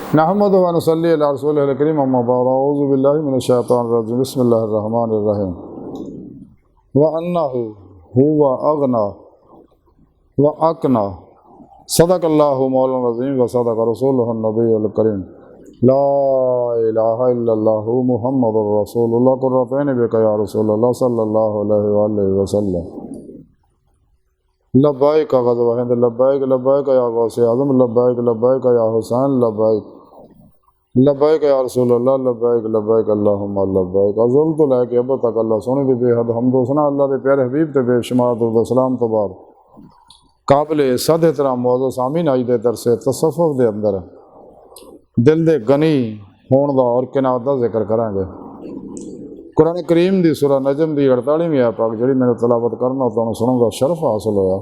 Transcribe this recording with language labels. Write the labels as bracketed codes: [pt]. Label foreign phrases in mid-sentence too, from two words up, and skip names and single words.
[ar] نحمده ونصلي على رسوله الكريم أما بعد أعوذ بالله من الشيطان الرجيم بسم الله الرحمن الرحيم وأنه هو أغنى وأقنى صدق الله مولانا العظيم وصدق رسوله النبي الكريم لا إله إلا الله محمد رسول الله قرتين بك يا رسول الله صلى الله عليه وسلم لبيك غزوة هند لبيك لبيك يا غوث أعظم لبيك لبيك يا حسين لبيك لبيك يا رسول الله لبيك لبيك اللهم لبيك [pa] ازل توں لے کے اب تک اللہ سوہنے دی بے حد حمد و ثنا اللہ دے پیارے حبیب تے بے شمار درود سلام توں بعد قابلِ صد احترام موجود سامعین اج دے درسِ تصوف دے اندر دل دے غنی ہون دا اور قناعت دا ذکر کراں گے. قرآن کریم دی سورہ نجم دی 48ویں آیت پاک جیہڑی میں نے تلاوت کرنا تہانوں سنن دا شرف حاصل ہویا.